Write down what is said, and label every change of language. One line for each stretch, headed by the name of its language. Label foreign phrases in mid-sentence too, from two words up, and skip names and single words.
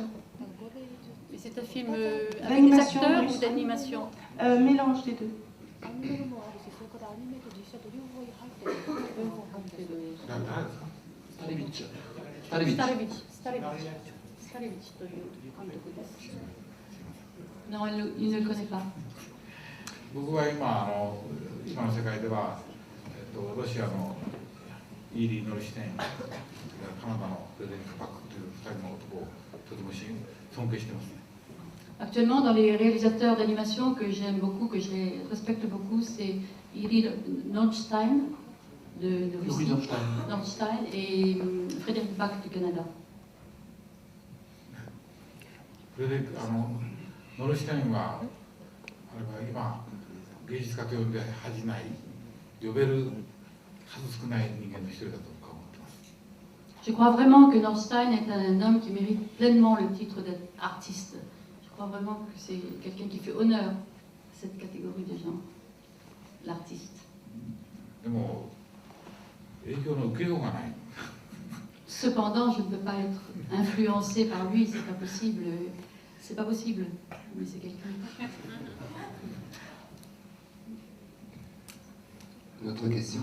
French: Mais c'est un film avec des acteurs ou d'animation? Mélange des deux. Non, il ne le connaît pas.
Japanese: 僕は今の世界では、ロシアのイーリー・ノルシュテイン、カナダのフレデリック・パックという2人の男をとても尊敬していますね。
French: Actuellement, dans les réalisateurs d'animation que j'aime beaucoup, que je respecte beaucoup, c'est Iri Nordstein de Russie, Nordstein et Frédéric Bach du Canada.
Japanese: ノルシュテインはあれは今芸術家と呼んで恥じない、呼べる数少ない人間の一人だと僕は思ってます。
French: Je crois vraiment que Nordstein est un homme qui mérite pleinement le titre d'être artiste. Je crois vraiment que c'est quelqu'un qui fait honneur à cette catégorie de gens, l'artiste.
Japanese: でも影響の受けようがない。
French: Cependant, je ne peux pas être influencé par lui, c'est pas possible. C'est pas possible, mais c'est quelqu'un. Une autre question?